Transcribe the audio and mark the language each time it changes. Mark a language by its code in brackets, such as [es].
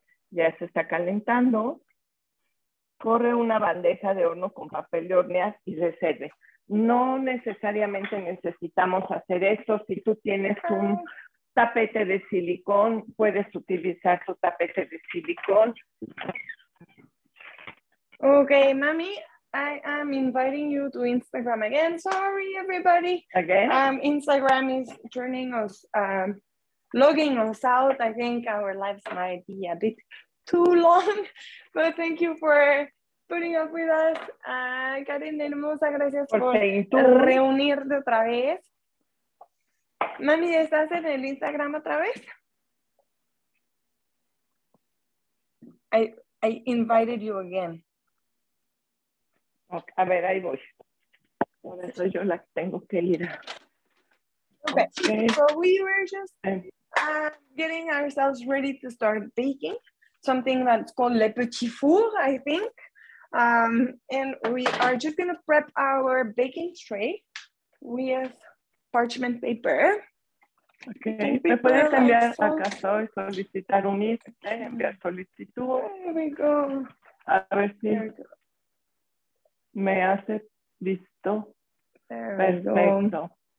[es] Ya se está calentando. Corre una bandeja de horno con papel de hornear y reserve. No necesariamente necesitamos hacer esto. Si tú tienes un tapete de silicón, puedes utilizar tu tapete de silicón. [en] Okay, Mami, I am inviting you to Instagram again. Sorry, everybody. Again? Instagram is turning us, logging us out. I think our lives might be a bit too long, but thank you for putting up with us. [es] Karen, hermosa, gracias por reunirte otra vez. Mami, ¿estás en el Instagram otra vez? [en] I invited you again. [es] Okay, a ver, ahí voy. Por eso yo la tengo que ir. [en] Okay, so we were just getting ourselves ready to start baking. Something that's called le petit four, I think. And we are just gonna prep our baking tray with parchment paper. [es] Okay, ¿me puedes enviar acaso y solicitar un enviar solicitud? [en] There we go. [es] A ver si me hace listo. Perfecto.